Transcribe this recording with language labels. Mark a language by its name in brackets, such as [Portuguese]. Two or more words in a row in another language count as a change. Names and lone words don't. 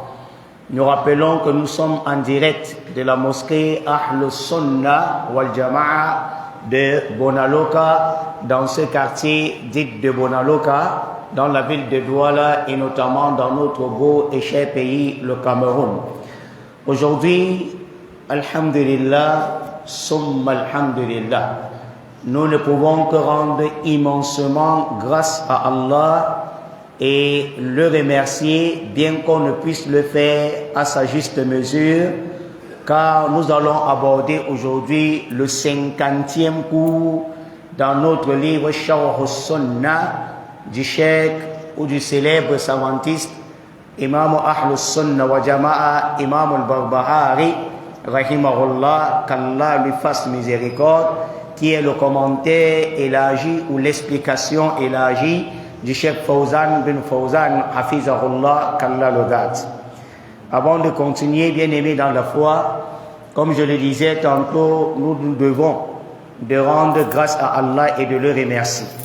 [French] Nous rappelons que nous sommes en direct de la mosquée Ahlus Sunnah wal Jama'a de Bonaloka, dans ce quartier dit de Bonaloka, dans la ville de Douala et notamment dans notre beau et cher pays, le Cameroun. Aujourd'hui, [Arabic] الحمد لله، ثم الحمد لله, [French] nous ne pouvons que rendre immensement grâce à Allah et le remercier, bien qu'on ne puisse le faire à sa juste mesure, car nous allons aborder aujourd'hui le 50e cours dans notre livre Sharh Sunnah du cheikh ou du célèbre savantiste Imam Ahlus Sunnah wa Jama'a, Imam al-Barbahari, rahimahullah, qu'Allah lui fasse miséricorde, qui est le commentaire élargi ou l'explication élargie du cheikh Fawzan bin Fawzan, hafizahullah, qu'Allah le garde. Avant de continuer, bien-aimés dans la foi, comme je le disais tantôt, nous devons de rendre grâce à Allah et de le remercier.